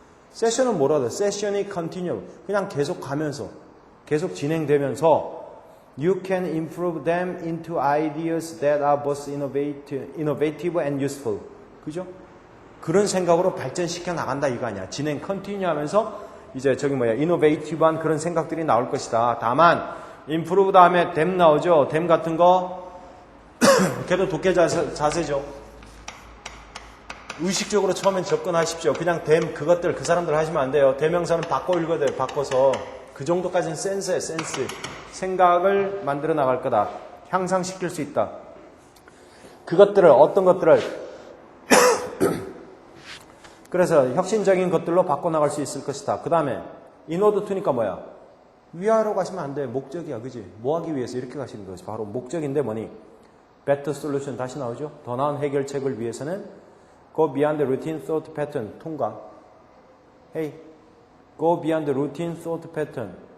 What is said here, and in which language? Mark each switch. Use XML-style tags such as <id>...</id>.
<ko>세션은 뭐라도 세션이</ko> <en>continue</en> <ko>그냥 계속 가면서 계속 진행되면서</ko> <en>you can improve them into ideas that are both innovative and useful.</en> <ko>그죠? 그런 생각으로 발전시켜 나간다 이거 아니야. 진행 컨티뉴 하면서 이제 저기 뭐야 이노베이티브한 그런 생각들이 나올 것이다. 다만 improve 다음에 them 나오죠. them 같은 거 걔도 독해 자세죠. 의식적으로 처음엔 접근하십시오. 그냥 them 그것들 그 사람들 하시면 안 돼요. 대명사는 바꿔 읽어야 돼요. 바꿔서 그 정도까지는 센스예요. 센스. 생각을 만들어 나갈 거다. 향상시킬 수 있다. 그것들을 어떤 것들을 그래서 혁신적인 것들로 바꿔나갈 수 있을 것이다. 그 다음에 inward to니까 뭐야? 위아래로 가시면 안 돼. 목적이야. 그지? 뭐 하기 위해서 이렇게 가시는 거지. 바로 목적인데 뭐니? better solution 다시 나오죠. 더 나은 해결책을 위해서는</ko> <en>go beyond the routine thought pattern 통과. Hey, go beyond the routine thought pattern.</en>